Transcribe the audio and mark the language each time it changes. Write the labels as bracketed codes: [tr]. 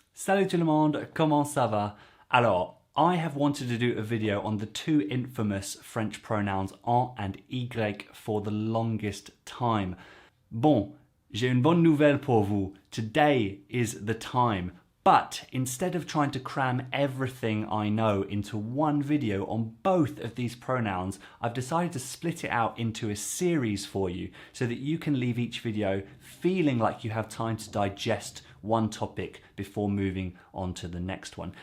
[fr] Salut tout le monde, comment ça va? [en] Alors, I have wanted to do a video on the two infamous French pronouns en and y for the longest time. [fr] Bon, j'ai une bonne nouvelle pour vous. [en] Today is the time. But instead of trying to cram everything I know into one video on both of these pronouns, I've decided to split it out into a series for you so that you can leave each video feeling like you have time to digest one topic before moving on to the next one.